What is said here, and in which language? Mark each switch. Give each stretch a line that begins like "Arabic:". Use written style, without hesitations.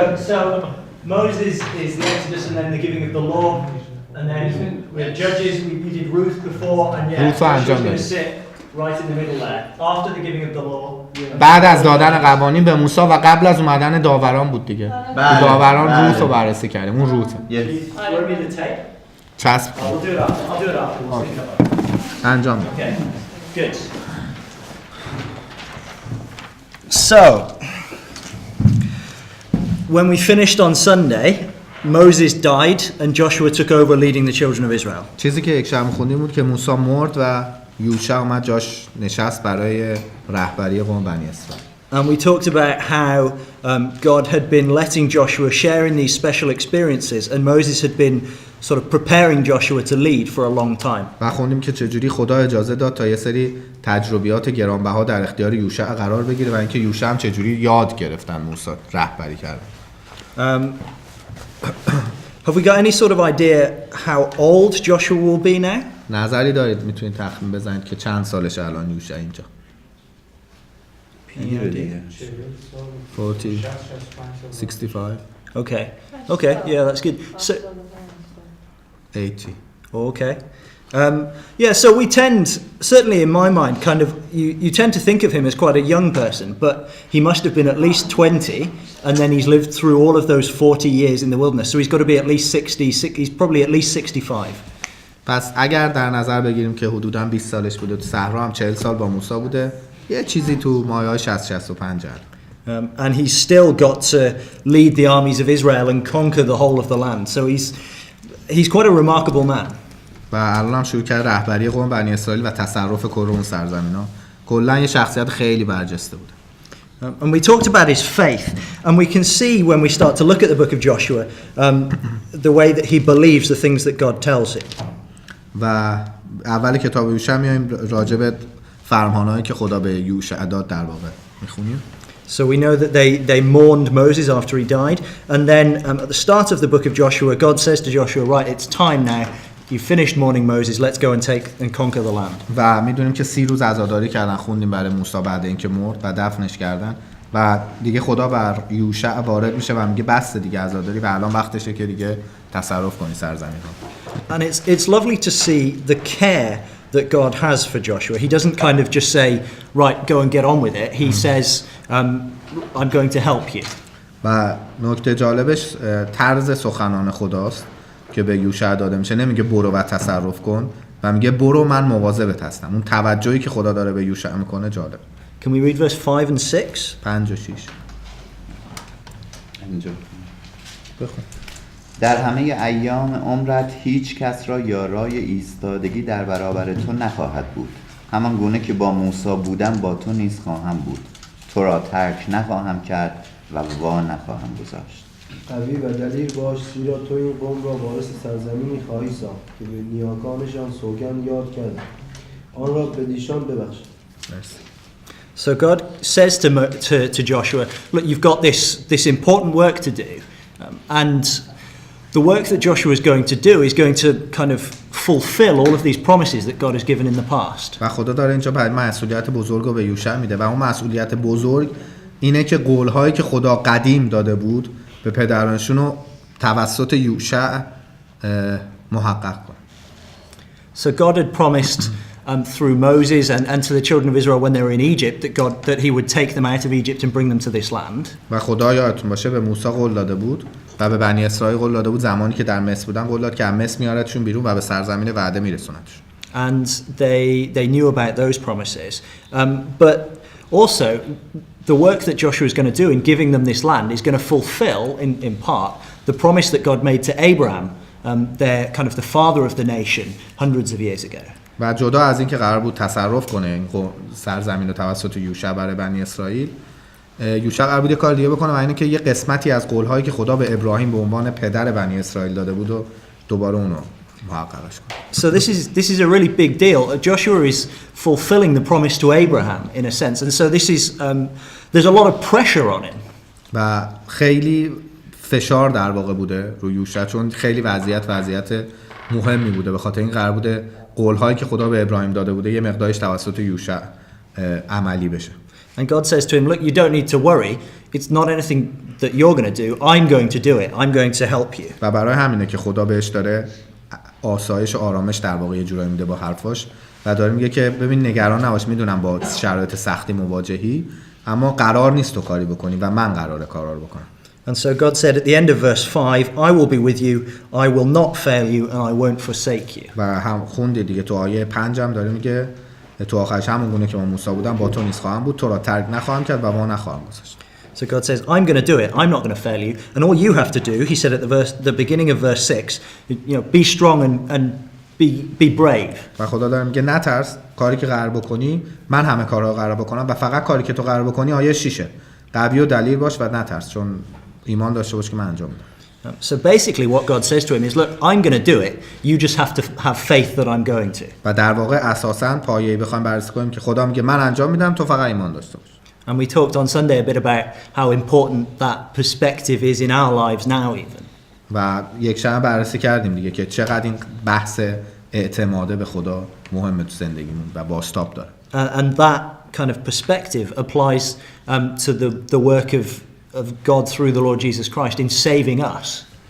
English: So Moses is the Exodus and then the giving of the law, and then we had judges. We did Ruth before, and Ruth Joshua's
Persian: انجام
English: going to
Persian: دادیم.
English: sit right in the middle there after the giving of the law.
Persian: بعد از دادن قوانین به موسی و قبل از اومدن داوران بود دیگه. داوران روت رو بررسی کردیم. اون روت.
English: Want me to tape?
Persian: چسب.
English: We'll do it after. I'll do it after. We'll sync up.
Persian: انجام.
English: Okay. Good. So, when we finished on Sunday, Moses died and Joshua took over leading the children of Israel.
Persian: چیزی که یک شنبه خوندیم بود که موسی مرد و یوشع اومد جاش نشست برای رهبری قوم بنی اسرائیل.
English: And we talked about how God had been letting Joshua share in these special experiences, and Moses had been sort of preparing Joshua to lead for a long time.
Persian: و خوندیم که چجوری خدا اجازه داد تا یه سری تجربیات گرانبها در اختیار یوشع قرار بگیره و اینکه یوشع هم چجوری یاد گرفتن موسی رهبری کردن.
English: Have we got any sort of idea how old Joshua will be now?
Persian: نظری دارید میتونید تخمین بزنید که چند سالشه الان یوشع اینجا؟ 40 65
English: Okay, yeah, that's good. So, 80 okay. Yeah, so we tend, certainly in my mind, kind of, you tend to think of him as quite a young person, but he must have been at least 20, and then he's lived through all of those 40 years in the wilderness, so he's got to be at least 60, he's probably at least 65.
Persian: پس اگر در نظر بگیریم که حدوداً 20 سالش بوده تو صحرا هم 40 سال با موسی بوده یه چیزی تو مایه‌های 60-65 جلد.
English: And he's still got to lead the armies of Israel and conquer the whole of the land. So he's quite a remarkable man.
Persian: و الان هم شروع کرد رهبری قوم بنی اسرائیل و تصرف کل اون سرزمینا. کلا یه شخصیت خیلی برجسته بود.
English: And we talked about his faith, and we can see when we start to look at the book of Joshua the way that he believes the things that God tells him.
Persian: و اول کتاب یوشع میایم راجع به فرمانهایی که خدا به یوشع داد در واقع میخونیم.
English: So we know that they mourned Moses after he died, and then at the start of the book of Joshua, God says to Joshua, right, it's time now. You finished mourning Moses, let's go and take and conquer the land.
Persian: و میدونیم که 30 روز عزاداری کردن، خوندیم برای موسی بعد اینکه مرد و دفنش کردن و دیگه خدا بر یوشع وارد میشه و میگه بس دیگه عزاداری و الان وقتشه که دیگه تصرف کنی سرزمین ها.
English: And it's lovely to see the care that God has for Joshua. He doesn't kind of just say, right, go and get on with it. He says, I'm going to help you.
Persian: و نکته جالبش طرز سخنان خداست که به یوشع داده میشه. نمیگه برو و تصرف کن و میگه برو من مواظبت هستم. اون توجهی که خدا داره به یوشع میکنه جالب.
English: Can we read verse 5 and 6?
Persian: 5 و 6 اینجا بخون. در همه ایام عمرت هیچ کس را یارای ایستادگی در برابر تو نخواهد بود. همان گونه که با موسی بودم با تو نیز خواهم بود. تو را ترک نخواهم کرد و وا نخواهم گذاشت. قوی و دلیر باش، زیرا تو این قوم را وارث سرزمینی خواهی ساخت که به نیاکانشان سوگند یاد کرد. آن را به دیشان ببخشید.
English: So God says to Joshua, look, you've got this important work to do, and the work that Joshua is going to do is going to kind of fulfill all of these promises that God has given in the past.
Persian: و خدا داره اینجا بعد مسئولیت بزرگ رو به یوشع میده و اون مسئولیت بزرگ اینه که قول‌هایی که خدا قدیم داده بود به پدرانشون رو توسط یوشع محقق کنه.
English: So God had promised through Moses and to the children of Israel when they were in Egypt that he would take them out of Egypt and bring them to this land.
Persian: و خدا یادتون باشه به موسی قول داده بود و به بنی اسرائیل قول داده بود زمانی که در مصر بودن قول داد که از مصر میارتشون بیرون و به سرزمین وعده میرسونتشون.
English: And they knew about those promises. But also the work that Joshua is going to do in giving them this land is going to fulfill in part the promise that God made to Abraham, their kind of the father of the nation hundreds of years ago.
Persian: و جدا از این که قرار بود تصرف کنه این سرزمین رو توسط یوشع برای بنی اسرائیل، یوشع قرار بود یه کار دیگه بکنه و اینه که یه قسمتی از قول‌هایی که خدا به ابراهیم به عنوان پدر بنی اسرائیل داده بود و دوباره اونو محققش کنه.
English: So this is a really big deal. Joshua is fulfilling the promise to Abraham in a sense, and so this is there's a lot of pressure on him.
Persian: و خیلی فشار در واقع بوده روی یوشع چون خیلی وضعیت مهمی بوده به خاطر این قرار بوده قول‌هایی که خدا به ابراهیم داده بوده یه مقدارش توسط یوشع عملی بشه.
English: And God says to him, look, you don't need to worry. It's not anything that you're going to do. I'm going to do it. I'm going to help you.
Persian: و برای همینه که خدا بهش داره آسایش و آرامش در واقع یه جورایی میده با حرفاش و داره میگه که ببین نگران نباش، میدونم با شرایط سختی مواجهی اما قرار نیست تو کاری بکنی و من قراره کارا رو بکنم.
English: And so God said at the end of verse 5, I will be with you, I will not fail you, and I won't forsake you.
Persian: و هم خوندی دیگه تو آیه 5 هم داره میگه تو آخرش همون گونه که با موسی بودم با تو نیز خواهم بود، تو را ترک نخواهم کرد و وا نخواهم گذاشت.
English: So God says, I'm going to do it. I'm not going to fail you. And all you have to do, he said at the beginning of verse 6, be strong and be brave.
Persian: و خدا داره میگه نترس، کاری که قرار بکنی من همه کارها قرار بکنم و فقط کاری که تو قرار بکنی آیه 6 قوی و دلیر باش و نترس چون ایمان داشته باش که من انجام میدم.
English: So basically what God says to him is, look, I'm going to do it. You just have to have faith that I'm going to.
Persian: و در واقع اساساً پایه‌ای بخوایم بررسی کنیم که خدا میگه من انجام میدم تو فقط ایمان داشته باش.
English: And we talked on Sunday a bit about how important that perspective is in our lives now even.
Persian: و یک شنبه بررسی کردیم دیگه که چقدر این بحث اعتماد به خدا مهمه تو زندگیمون و بازتاب داره.
English: And that kind of perspective applies to the work of God through the Lord Jesus Christ in saving us.